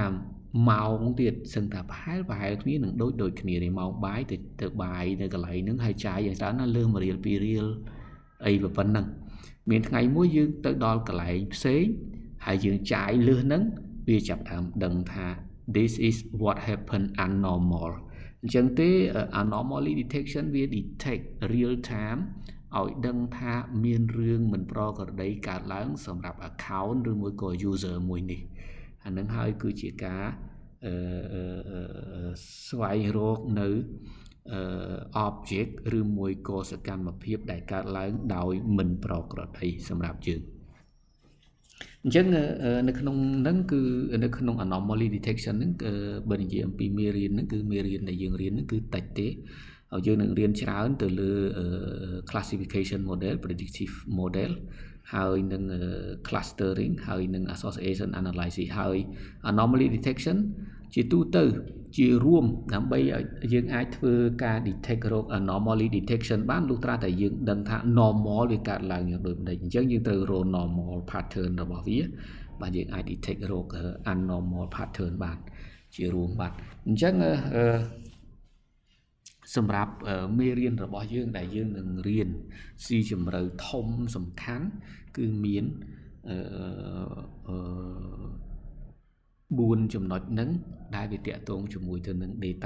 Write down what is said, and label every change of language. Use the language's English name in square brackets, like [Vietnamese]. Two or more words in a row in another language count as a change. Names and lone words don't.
[Khmer] ម៉ោងទៀតសឹងថាប្រហែលគ្នានឹងដូចគ្នានេះម៉ោងបាយទៅបាយនៅកន្លែងហ្នឹងហើយចាយ យ៉ាងច្រើនណាលើ1រៀល2រៀលអីប៉ុណ្ណឹងមានថ្ងៃមួយយើងទៅដល់កន្លែងផ្សេងហើយយើងចាយលើសហ្នឹងវាចាប់ដើមដឹងថា [English] this is what happen abnormal [Khmer] អញ្ចឹងទេ [English] anomaly detection [Khmer] វា [English] detect real time [Khmer] ឲ្យដឹងថាមានរឿងមិនប្រក្រតីកើតឡើងសម្រាប់ account ឬមួយក៏ user មួយនេះអានឹងហើយគឺជាការ ស្វែងរកនៅ object ឬមួយក៏សកម្មភាពដែលកើតឡើងដោយមិនប្រក្រតីសម្រាប់យើងអញ្ចឹងនៅក្នុងហ្នឹងគឺនៅក្នុង [English] anomaly detection [Khmer] ហ្នឹងបើនិយាយអំពីមេរៀនហ្នឹងគឺមេរៀនដែលយើងរៀនហ្នឹងគឺតិចទេហើយយើងនឹងរៀ នច្រើនទៅលើ [English] classification model predictive model [Khmer] ហើយនឹង clustering ហើយនឹង [English] association analysis [Khmer] ហើយ [English] anomaly detection [Khmer] ជាទូទៅជារួមដើម្បីឲ្យយើងអាចធ្វើការ detect រោគ anomaly detection បានលុះត្រាតែយើងដឹងថា normal វាកើតឡើងយ៉ាងដូចម្ដេចអញ្ចឹងយើងត្រូវរក [English] normal pattern [Khmer] របស់វាបាទយើងអាច detect រោគ [English] abnormal pattern [Khmer] បានជារួមបាទអញ្ចឹង សម្រាប់មេរៀនរបស់យើងដែលយើងនឹងរៀនស៊ីជម្រៅធំសំខាន់គឺមាន 4ចំណុចហ្នឹងដែលវាតាក់ទងជាមួយទៅនឹង data